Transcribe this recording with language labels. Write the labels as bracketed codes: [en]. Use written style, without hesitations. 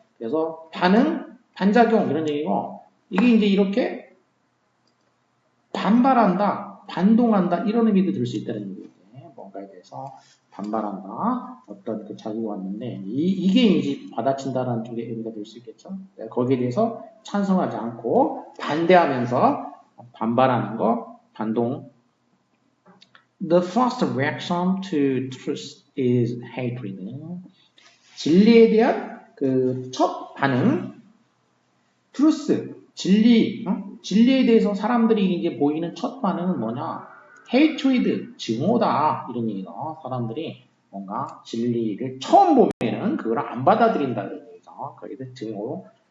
[ko] 그래서 반응, 반작용 이런 얘기고 이게 이제 이렇게 반발한다, 반동한다 이런 의미도 들 수 있다는 얘기예요. 뭔가에 대해서 반발한다, 어떤 그 자극이 왔는데 이게 이제 받아친다라는 쪽의 의미가 될 수 있겠죠. 거기에 대해서 찬성하지 않고 반대하면서 반발하는 거, 반동. [en] The first reaction to truth is hatred. [ko] 진리에 대한 그 첫 반응, truth, 진리, 진리에 대해서 사람들이 이제 보이는 첫 반응은 뭐냐? hatred, 증오다 이런 얘기죠. 사람들이 뭔가 진리를 처음 보면은 그걸 안 받아들인다 이런 얘기죠. 거기서 증오.